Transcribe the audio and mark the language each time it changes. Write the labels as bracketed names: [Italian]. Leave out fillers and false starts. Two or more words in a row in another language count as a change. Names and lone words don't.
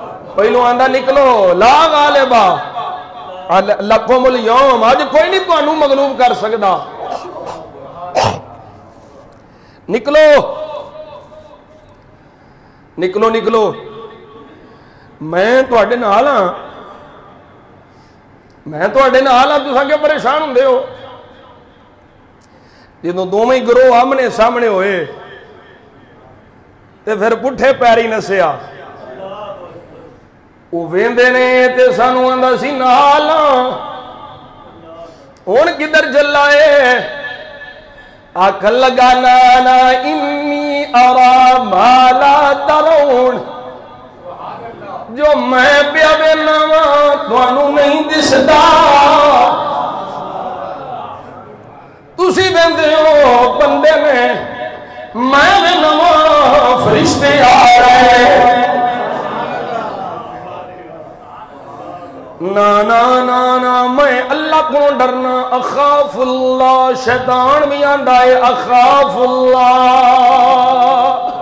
[Punjabi] پہلو آندا نکلو [Arabic] لا غالبا لکم اليوم، [Punjabi] آج کوئی نہیں تانوں مغلوب کر سکدا، نکلو نکلو نکلو، میں تواڈے نال ہاں، میں تواڈے نال ہاں، تساں کیوں پریشان ہوندے ہو؟ جدوں دوویں گروہ آمنے سامنے ہوئے تے پھر پٹھے پیری نسیا، وہ ویندے نے تے سانوں آندا سی نال ہن کدھر چلائے؟ آکھن لگا [Arabic] نانا انی ارا ما لا ترون، [Punjabi] جو میں پیا وینا وا تانوں نہیں دسدا، تسی ویندے ہو بندے نے، میں وینا وا فرشتے آ رہے، نا نا نا نا میں اللہ کو ڈرنا، [Arabic] اخاف اللہ، [Punjabi] شیطان بھی آندا ہے [Arabic] اخاف اللہ،